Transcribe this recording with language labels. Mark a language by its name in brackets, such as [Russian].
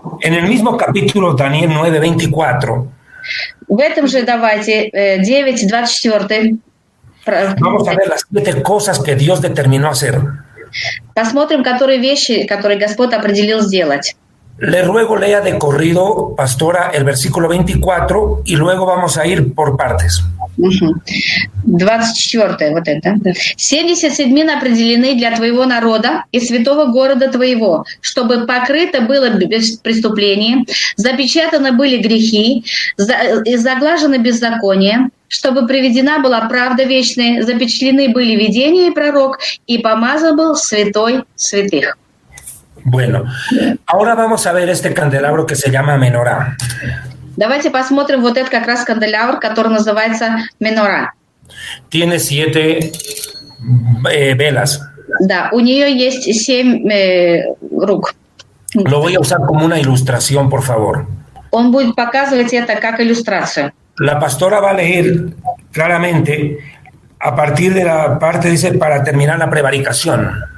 [Spanish] En el mismo capítulo Daniel 9:24 [Russian] В этом же давайте 9:24. [Spanish] vamos a ver las 7 cosas que Dios determinó hacer. [Russian] Посмотрим, которые вещи, которые Господь определил сделать. [Spanish] Le ruego lea de corrido, pastora, el versículo 24 y luego vamos a ir por partes. [Russian] 24 вот это. 70 седьмин определены для твоего народа и святого города твоего, чтобы покрыто было преступление, запечатаны были грехи, и заглажены беззакония, чтобы приведена была правда вечная, запечатлены были видения и пророк, и помазан был святой святых. [Spanish] Bueno, ahora vamos a ver este candelabro que se llama Menorá. [Russian] Давайте посмотрим вот этот как раз канделябр, который называется Менора. [Spanish] Tiene 7 velas. [Russian] Да, у нее есть 7 рук. [Spanish] Lo voy a usar como una ilustración, por favor. [Russian] Он будет показывать это как иллюстрацию. [Spanish] La pastora va a leer claramente a partir de la parte, dice, para terminar la prevaricación.